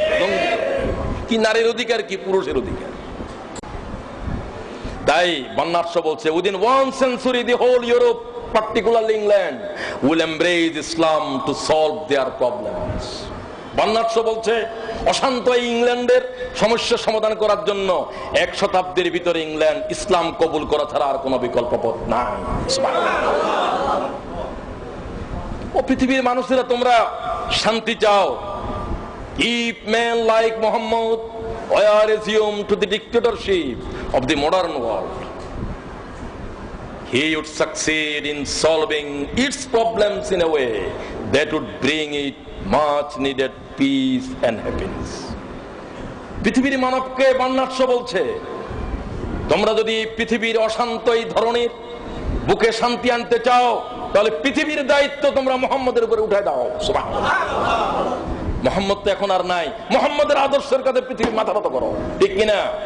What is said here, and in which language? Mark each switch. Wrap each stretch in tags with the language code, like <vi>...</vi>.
<bn>লঙ্ঘিত, কি নারীর অধিকার, কি পুরুষের অধিকার। তাই বার্নার্ড শ বলছে,</bn> <en>Within 1 century the whole Europe, particularly England, will embrace Islam to solve their problems.</en> <bn>Bernard Shaw বলছে, অশান্ত এই ইংল্যান্ডের সমস্যা সমাধান করার জন্য 1 শতাব্দীর ভিতরে ইংল্যান্ড ইসলাম কবুল করা ছাড়া আর কোনো বিকল্প পথ নাই। ও পৃথিবীর মানুষেরা, তোমরা শান্তি চাও।</bn> <en>If men like Muhammad were assumed to the dictatorship of the modern world, he would succeed in solving its problems in a way that would bring it much needed peace and happiness.</en> <bn>পৃথিবীর মানবকে Bernard Shaw বলছে, তোমরা যদি পৃথিবীর অশান্ত এই ধরনের বুকে শান্তি আনতে চাও তাহলে পৃথিবীর দায়িত্ব তোমরা মুহাম্মদের উপরে উঠায় দাও। সুবহানাল্লাহ। মুহাম্মদ তো এখন আর নাই, মুহাম্মদের আদর্শের কাছে পৃথিবী মাথা নত করো, ঠিক কিনা?</bn>